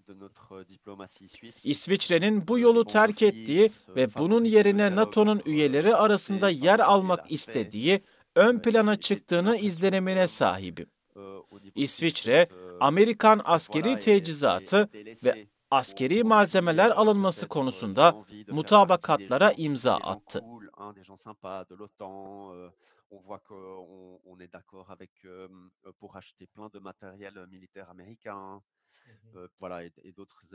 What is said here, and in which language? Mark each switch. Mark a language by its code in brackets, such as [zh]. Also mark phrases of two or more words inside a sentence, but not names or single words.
[tr] İsviçre'nin bu yolu terk ettiği ve bunun yerine NATO'nun üyeleri arasında yer almak istediği ön plana çıktığını izlenimine sahibim. İsviçre, Amerikan askeri teçhizatı ve askeri malzemeler alınması konusunda mutabakatlara imza attı. [fr] On voit qu'on est d'accord avec pour acheter plein de matériel militaire américain, voilà, et d'autres